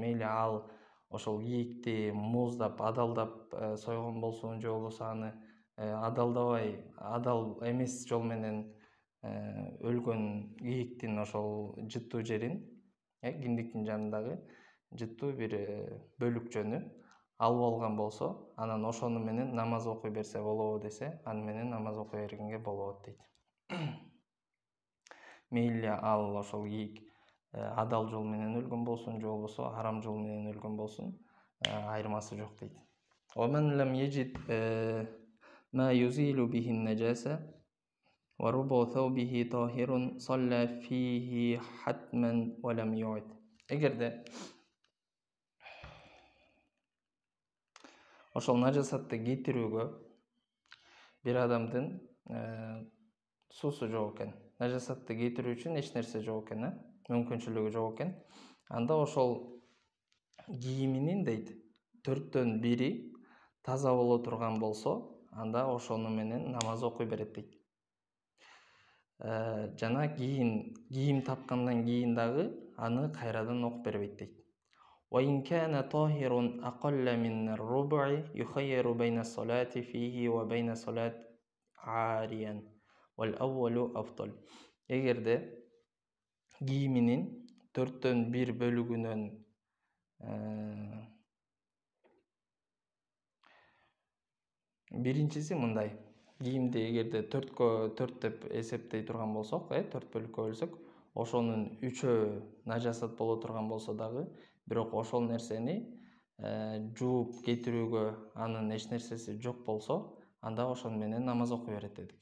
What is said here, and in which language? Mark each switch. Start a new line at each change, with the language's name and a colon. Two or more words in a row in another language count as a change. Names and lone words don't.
Kyrgyz: Мейли ал ошол кийикти мууздап, адалдап сойгон болсун, же болбосо аны адалдабай, адал эмес жол менен өлгөн кийиктин ошол жыттуу жерин, киндиктин жанындагы жыттуу бир бөлүкчөнү алып алган болсо, анан ошону менен намаз окуй берсе болобу десе, аны менен намаз окуй бергенге болот дейт. Мейли ал ошол кийик адал жол менен өлгөн болсун, же болбосо арам жол менен өлгөн болсун, айырмасы жок дейт.
Arabic: ومن لم يجد ما يزيل به النجاسة وربع ثوبه طاهر صلى فيه حتما ولم يعد.
Kyrgyz: Эгерде ошол нажасатты кетирүүгө бир адамдын суусу жок экен. Нажасатты кетирүү үчүн эч нерсе жок экен, мүмкүнчүлүгү жок экен. Анда ошол кийиминин дейт 1/4 таза боло турган болсо, анда ошону менен намаз окуй берет дейт. Жана кийим тапкандан кийин дагы аны кайрадан окуп бербейт дейт.
Arabic: وإن كان طاهر أقل من الربع يخير بين الصلاة فيه وبين صلاة عاريا والأول أفضل.
Kyrgyz: Эгерде кийиминин 1/4 бөлүгүнөн биринчиси мындай. Кийимди эгерде 4 деп эсептей турган болсок, 4 бөлүккө бөлсөк, ошонун 3-өө нажасат боло турган болсо дагы, бирок ошол нерсени жууп кетирүүгө анын эч нерсеси жок болсо, анда ошону менен намаз окуй берет дедик.